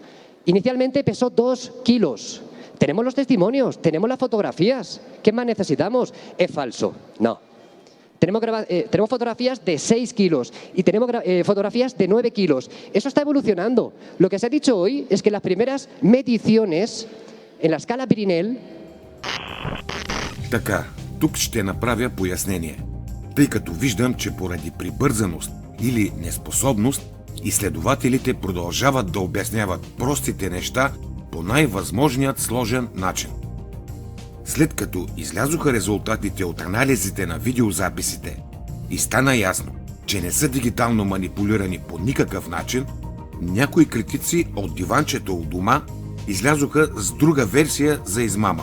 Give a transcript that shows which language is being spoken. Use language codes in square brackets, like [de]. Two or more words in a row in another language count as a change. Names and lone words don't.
[es] Inicialmente pesó 2 kilos. Tenemos los testimonios, tenemos las fotografías. ¿Qué más necesitamos? Es falso. No. Tenemos fotografías de 6 kilos y tenemos fotografías de 9 kilos. Eso está evolucionando. Lo que se ha dicho hoy es que las primeras mediciones en la escala Pirinel... [bg] Така, тук ще направя пояснение, тъй като виждам, че поради прибързаност или неспособност, изследователите продължават да обясняват простите неща по най-възможният сложен начин. След като излязоха резултатите от анализите на видеозаписите и стана ясно, че не са дигитално манипулирани по никакъв начин, някои критици от диванчето у дома излязоха с друга версия за измама.